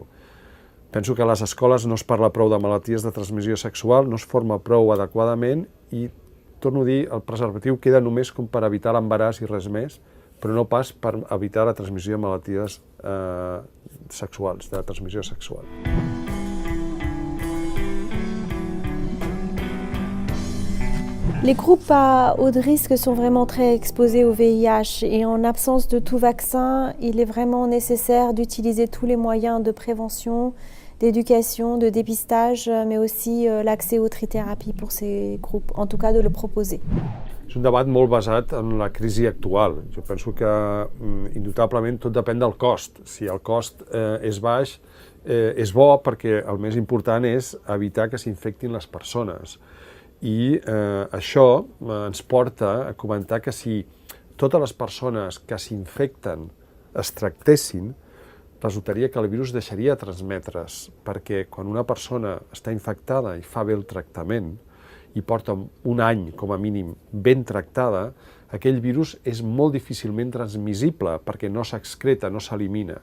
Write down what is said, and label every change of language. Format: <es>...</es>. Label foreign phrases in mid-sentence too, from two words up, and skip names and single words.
<ca>Penso que a les escoles no es parla prou de malalties de transmissió sexual, no es forma prou adequadament i, torno a dir, el preservatiu queda només com per evitar l'embaràs i res més, però no pas per evitar la transmissió de malalties sexuals, de transmissió sexual.</ca> <fr>Les groupes à haut risque sont vraiment très exposés au VIH et en absence de tout vaccin, il est vraiment nécessaire d'utiliser tous les moyens de prévention, d'éducation, de dépistage, mais aussi l'accès aux trithérapies pour ces groupes, en tout cas de le proposer.</fr> <ca>És un debat molt basat en la crisi actual. Jo penso que indubtablement tot depèn del cost. Si el cost és baix, és bo perquè el més important és evitar que s'infectin les persones. I això ens porta a comentar que si totes les persones que s'infecten es tractessin, resultaria que el virus deixaria de transmetre's, perquè quan una persona està infectada i fa bé el tractament i porta un any, com a mínim, ben tractada, aquell virus és molt difícilment transmissible perquè no s'excreta, no s'elimina.</ca>